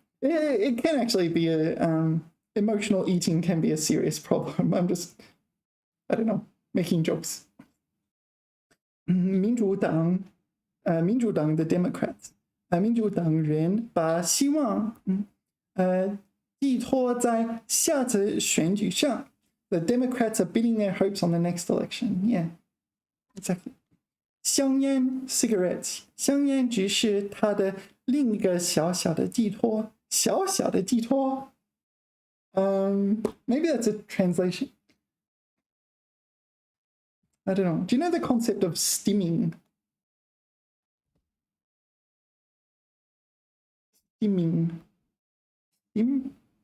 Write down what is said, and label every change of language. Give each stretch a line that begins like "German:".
English: it can actually be a emotional eating can be a serious problem. I'm just, I don't know, making jokes.
Chinese: 民主党 the Democrats 民主党人把希望寄托在下次选举上。
English: The Democrats are bidding their hopes on the next election. Yeah, exactly.
Chinese: 香烟 cigarettes 香烟只是他的另一个小小的寄托，小小的寄托。
English: Maybe that's a translation. I don't know. Do you know the concept of stimming? Stimming. Stim?